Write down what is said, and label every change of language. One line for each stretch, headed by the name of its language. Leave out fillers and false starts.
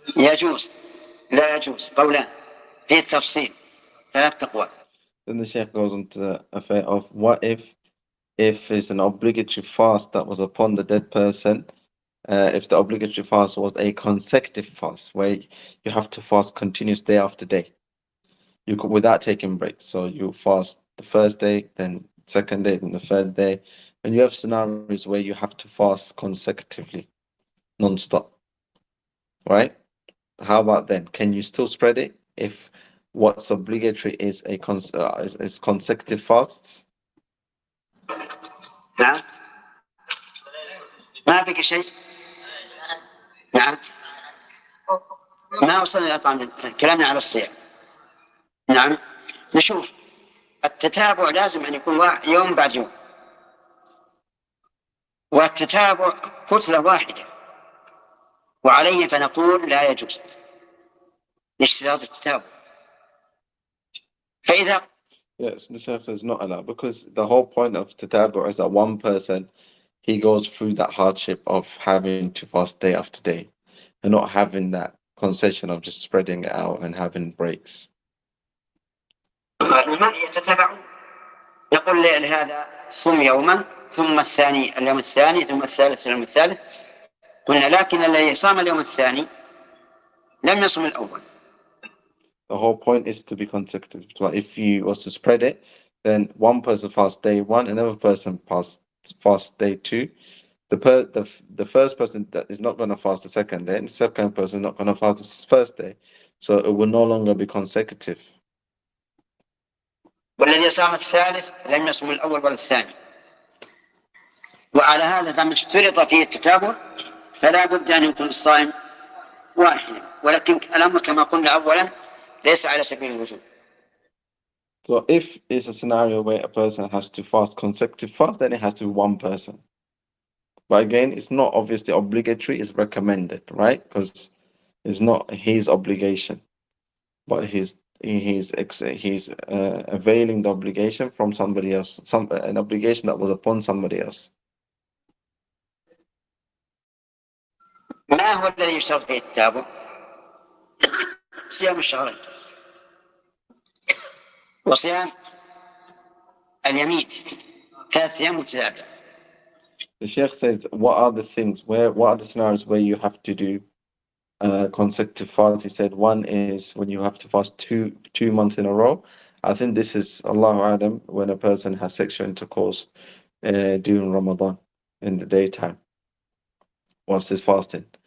Arabic: يجوز لا يجوز، قولان في التفصيل 3 أقوال.
English: Then the Sheikh goes on to the affair of what if it's an obligatory fast that was upon the dead person, if the obligatory fast was a consecutive fast where you have to fast continuous day after day, you could without taking breaks. So you fast the first day, then second day, then the third day, and you have scenarios where you have to fast consecutively, non-stop, right? how about then? Can you still spread it if what's obligatory is is consecutive fasts?
Arabic: نعم ما بقي شيء. نعم ما وصلنا إلى طعام، كلامنا على الصيام. نعم نشوف التتابع لازم أن يكون يوم بعد يوم، والتتابع كتلة واحدة، وعليه فنقول لا يجوز لاشتراط التتابع. فإذا
English: Yes, the Sheikh says not allowed because the whole point of tatabu is that one person he goes through that hardship of having to fast day after day and not having that concession of just spreading it out and having breaks.
Arabic: ما يتتابعون، يقول لهذا صم يوما ثم الثاني اليوم الثاني ثم الثالث اليوم الثالث. قلنا لكن الذي صام اليوم الثاني لم يصم الأول.
English: The whole point is to be consecutive. So if you was to spread it, then one person fasts day one, another person fasts day two. The first person that is not going to fast the second day, and the second person not going to fast the first day. So it will no longer be consecutive.
Arabic: والذي صام الثالث لم يصم الأول ولا الثاني. وعلى هذا فما اشترط فيه التتابع فلا بد أن يكون الصائم واحدا، ولكن الأمر كما قلنا أولا ليس على سبيل الوجوب.
English: So if it's a scenario where a person has to fast consecutive fast, then it has to be one person. But again, it's not obviously obligatory, it's recommended, right? Because it's not his obligation, but he's availing the obligation from somebody else, an obligation that was upon somebody else.
Arabic: ما هو الذي يشترط فيه التتابع؟ صيام الشهرين وصيام اليمين 3 أيام متتابعة.
English: The Sheikh says, what are the scenarios where you have to do consecutive fasts? He said one is when you have to fast two months in a row. I think this is Allahu Adam when a person has sexual intercourse during Ramadan in the daytime whilst he's fasting.